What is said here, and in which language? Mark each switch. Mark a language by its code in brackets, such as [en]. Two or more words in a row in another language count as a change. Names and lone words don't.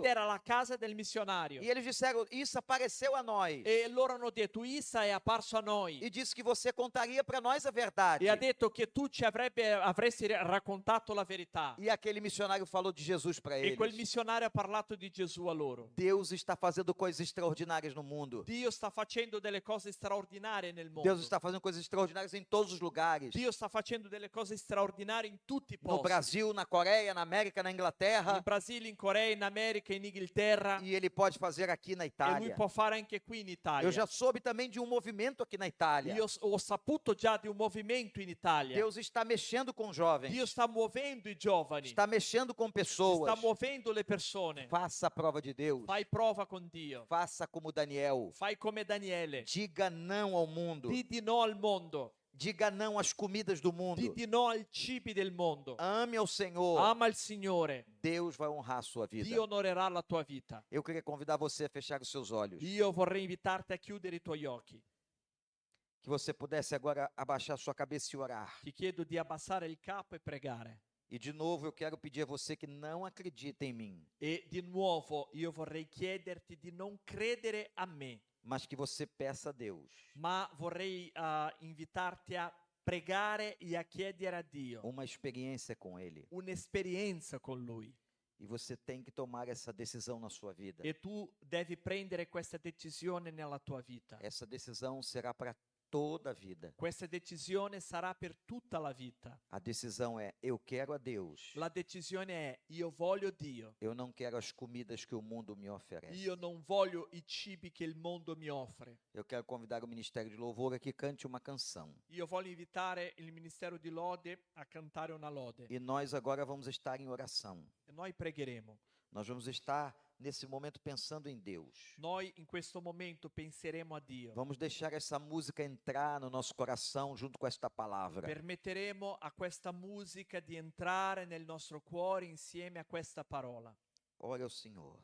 [it] Ed era la casa del missionario. [pt] E eles disseram: Isso apareceu a nós. [it] E loro hanno detto: Issa è apparso a noi. [pt] E disse que você contaria para nós a verdade. [it] E ha detto che tu ci avresti raccontato la verità. [pt] E aquele missionário falou de Jesus para [it] E quel [pt] eles. [it] missionario ha parlato di Gesù a loro. [pt] Deus está fazendo coisas extraordinárias no mundo. [it] Dio sta facendo delle cose straordinarie nel mondo. [pt] Deus está fazendo coisas extraordinárias em todos os lugares. [it] Dio sta facendo delle cose straordinarie in tutti i [pt] No [it] posti. [pt] Brasil, na Coreia, na América, na Inglaterra. [it] In Brasile, in Corea, in America, in Inghilterra. [pt] E ele pode fazer aqui na [it] E lui [pt] Itália. [it] può fare anche qui in Italia. [pt] Eu já soube também de um movimento aqui na Itália. [it] Io ho saputo già di un movimento in Italia. [pt] Deus está mexendo com jovens. [it] Dio sta muovendo i giovani. [pt] Está mexendo com pessoas. [it] Sta muovendo le persone. [pt] Faça a prova de Deus. [it] Fai prova con Dio. [pt] Faça como Daniel. [it] Fai come Daniele. [pt] Diga não ao mundo. [it] Di no al mondo. [pt] Diga não às comidas do mundo. [it] Di no ai cibi del mondo. [pt] Ame ao Senhor. [it] Ama il Signore. [pt] Deus vai honrar a sua vida. [it] Dio onorerà la tua vita. [pt] Eu queria convidar você a fechar os seus olhos. [it] Io vorrei invitarti a chiudere i tuoi occhi. [pt] Que você pudesse agora abaixar sua cabeça e orar. [it] Ti chiedo di abbassare il capo e pregare. [pt] E de novo eu quero pedir a você que não acredita em mim, [it] E di nuovo io vorrei chiederti di non credere a me, [pt] mas que você peça a Deus [it] ma vorrei invitarti a pregare e a chiedere a Dio [pt] uma experiência com Ele. [it] un'esperienza con Lui. [pt] E você tem que tomar essa decisão na sua vida. [it] E tu devi prendere questa decisione nella tua vita. [pt] Essa decisão será para toda a vida. [it] Questa decisione sarà per tutta la vita. [pt] A decisão é: eu quero a Deus. [it] La decisione è: io voglio Dio. [pt] Eu não quero as comidas que o mundo me oferece. [it] Io non voglio i cibi che il mondo mi offre. [pt] Eu quero convidar o Ministério de Louvor a que cante uma canção. [it] Io voglio invitare il Ministero di Lode a cantare una lode. [pt] E nós agora vamos estar em oração. [it] E noi pregheremo. [pt] Nós vamos estar nesse momento pensando em Deus. [it] Noi in questo momento penseremo a Dio. [pt] Vamos deixar essa música entrar no nosso coração junto com esta palavra. [it] Permetteremo a questa musica di entrare nel nostro cuore insieme a questa parola. [pt] Ore ao Senhor.